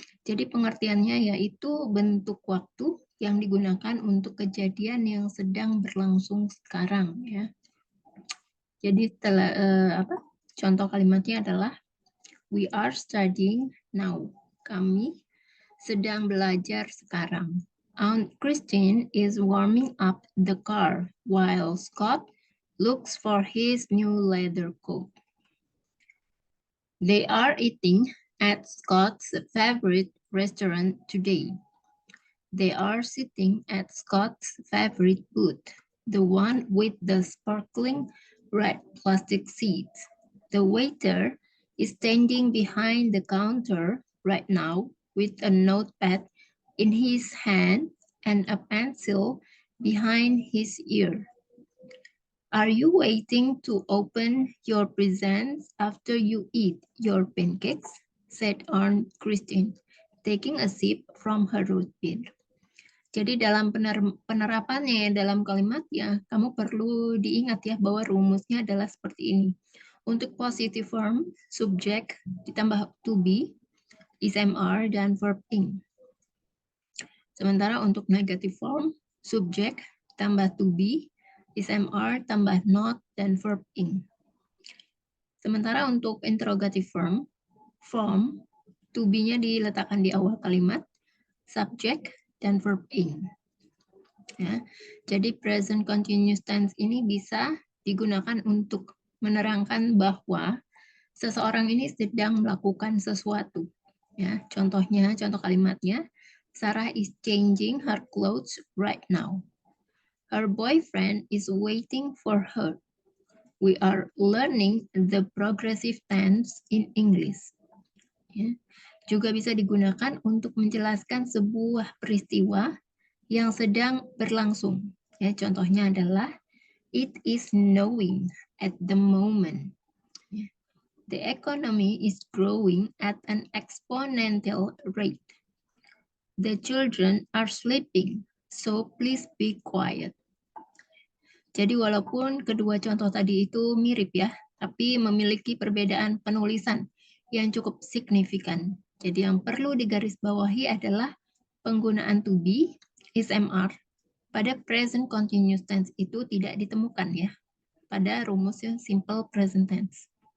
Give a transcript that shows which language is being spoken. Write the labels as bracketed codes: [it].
[id] Jadi pengertiannya yaitu bentuk waktu yang digunakan untuk kejadian yang sedang berlangsung sekarang ya. Jadi contoh kalimatnya adalah [en] we are studying now. [id] Kami sedang belajar sekarang. [en] Aunt Christine is warming up the car while Scott looks for his new leather coat. They are eating at Scott's favorite restaurant today. They are sitting at Scott's favorite booth, the one with the sparkling red plastic seats. The waiter is standing behind the counter right now with a notepad in his hand and a pencil behind his ear. Are you waiting to open your presents after you eat your pancakes? Said Aunt Christine. taking a sip from her root beer. [id] Jadi dalam penerapannya dalam kalimatnya, kamu perlu diingat ya bahwa rumusnya adalah seperti ini. Untuk [en] positive form, [id] subject ditambah to be, is MR, dan verb ing. Sementara untuk [en] negative form, [id] subject tambah to be, is MR tambah not, dan verb ing. Sementara untuk [en] interrogative form, [id] to be-nya diletakkan di awal kalimat, subject, dan verb ing. Ya, jadi [en] present continuous tense [id] ini bisa digunakan untuk menerangkan bahwa seseorang ini sedang melakukan sesuatu. Ya, contoh kalimatnya, [en] Sarah is changing her clothes right now. Her boyfriend is waiting for her. We are learning the progressive tense in English. [id] Ya, juga bisa digunakan untuk menjelaskan sebuah peristiwa yang sedang berlangsung. Ya, contohnya adalah [en] it is snowing at the moment. The economy is growing at an exponential rate. The children are sleeping, so please be quiet. [id] Jadi walaupun kedua contoh tadi itu mirip ya, tapi memiliki perbedaan penulisan yang cukup signifikan. Jadi yang perlu digarisbawahi adalah penggunaan to be, is MR, pada [en] present continuous tense [id] itu tidak ditemukan ya, pada rumus yang [en] simple present tense.